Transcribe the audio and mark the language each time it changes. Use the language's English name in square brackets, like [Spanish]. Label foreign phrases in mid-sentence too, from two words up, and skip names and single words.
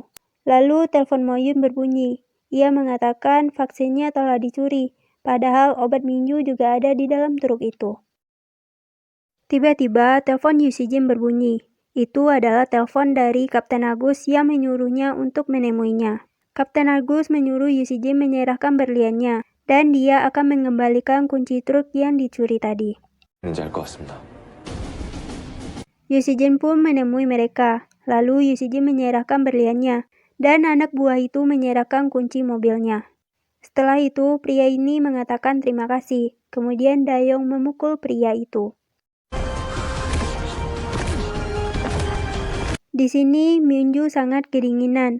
[Indonesian] Lalu telepon Mo-yoon berbunyi. Ia mengatakan vaksinnya telah dicuri, padahal obat Myunju juga ada di dalam truk itu. Tiba-tiba telepon Yoo Si-jin berbunyi. Itu adalah telepon dari Kapten Agus yang menyuruhnya untuk menemuinya. Kapten Agus menyuruh Yoo Si-jin menyerahkan berliannya dan dia akan mengembalikan kunci truk yang dicuri tadi. [Korean] 뭔지 알 것 같습니다. [Indonesian] Yusi-jin pun menemui mereka. Lalu Yusi-jin menyerahkan berliannya, dan anak buah itu menyerahkan kunci mobilnya. Setelah itu, pria ini mengatakan terima kasih. Kemudian Dayong memukul pria itu. Di sini, Myunju sangat kedinginan.